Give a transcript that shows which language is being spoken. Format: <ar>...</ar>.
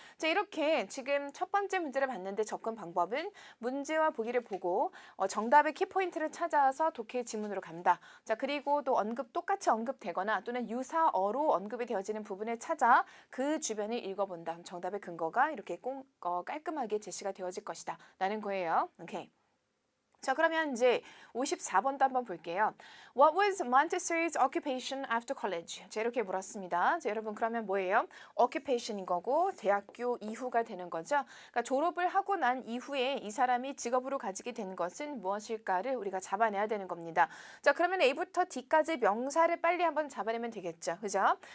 <ko>자, 이렇게 지금 첫 번째 문제를 봤는데 접근 방법은 문제와 보기를 보고 정답의 키포인트를 찾아서 독해 지문으로 간다. 자, 그리고 또 똑같이 언급되거나 또는 유사어로 언급이 되어지는 부분을 찾아 그 주변을 읽어본다. 정답의 근거가 이렇게 깔끔하게 제시가 되어질 것이다 라는 거예요. 오케이. 자, 그러면 이제 54번도 한번 볼게요.</ko> <en>What was Montessori's occupation after college?</en> <ko>자, 이렇게 물었습니다. 자, 여러분 그러면 뭐예요? occupation인 거고 대학교 이후가 되는 거죠. 그러니까 졸업을 하고 난 이후에 이 사람이 직업으로 가지게 된 것은 무엇일까를 우리가 잡아내야 되는 겁니다. 자, 그러면 A부터 D까지 명사를 빨리 한번 잡아내면 되겠죠. 그죠?</ko>